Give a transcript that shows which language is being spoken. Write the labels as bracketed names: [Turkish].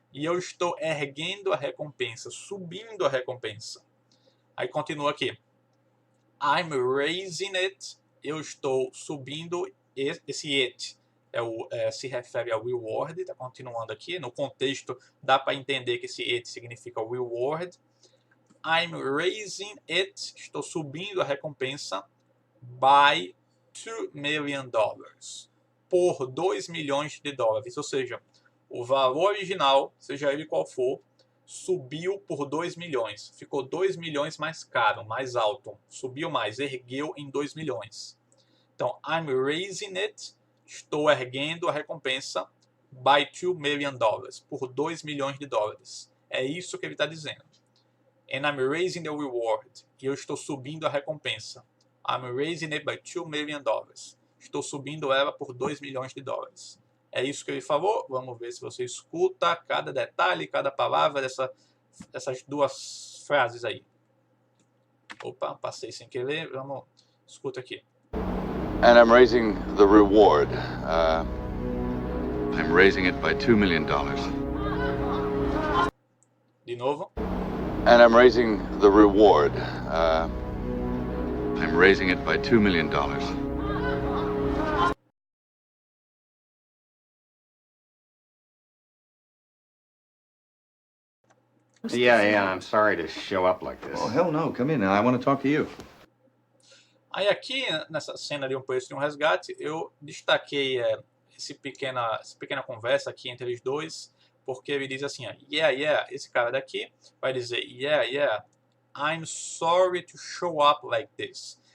[Portuguese] E eu estou erguendo a recompensa, subindo a recompensa. Aí continua aqui. [English] I'm raising it. [Portuguese] Eu estou subindo esse it. Se refere ao reward, está continuando aqui. No contexto, dá para entender que esse it significa reward. [English] I'm raising it, [Portuguese] estou subindo a recompensa, [English] by $2 million. [Portuguese] Por $2 milhões. Ou seja, o valor original, seja ele qual for, subiu por 2 milhões. Ficou 2 milhões mais caro, mais alto. Subiu mais, ergueu em 2 milhões. Então, [English] I'm raising it. [Portuguese] Estou erguendo a recompensa [English] by $2 million, [Portuguese] por 2 milhões de dólares. É isso que ele está dizendo. [English] And I'm raising the reward. [Portuguese] E eu estou subindo a recompensa. [English] I'm raising it by $2 million. [Portuguese] Estou subindo ela por 2 milhões de dólares. É isso que ele falou. Vamos ver se você escuta cada detalhe, cada palavra dessas duas frases aí. Opa, passei sem querer. Vamos, escuta aqui. [English] And I'm raising the reward. I'm raising it by $2 million. [Portuguese] De novo. [English] And I'm raising the reward. I'm raising it by $2 million. Yeah, I'm sorry to show up like this. Oh, hell no. Come in. I want to talk to you. [Portuguese] Aí aqui, nessa cena de Um Preço de um Resgate, eu destaquei essa pequena conversa aqui entre eles dois, porque ele diz assim, ó, yeah, esse cara daqui vai dizer, [English] yeah, I'm sorry to show up like this.